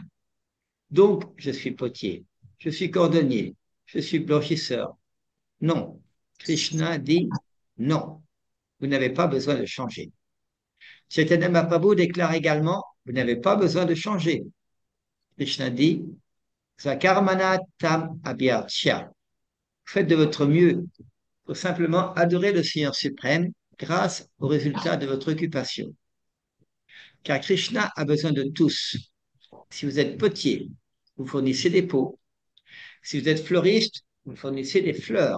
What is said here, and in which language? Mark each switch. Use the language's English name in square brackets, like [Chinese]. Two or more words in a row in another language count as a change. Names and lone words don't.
[French] Donc, je suis potier, je suis cordonnier, je suis blanchisseur. Non. Krishna dit non. Vous n'avez pas besoin de changer. Chaitanya Mahaprabhu déclare également, vous n'avez pas besoin de changer. Krishna dit, [Sanskrit] सकर्मणा तम् अभ्यर्च्य. [French] Faites de votre mieux pour simplement adorer le Seigneur suprême grâce au résultat de votre occupation. Car Krishna a besoin de tous. Si vous êtes potier, vous fournissez des pots. Si vous êtes fleuriste, vous fournissez des fleurs.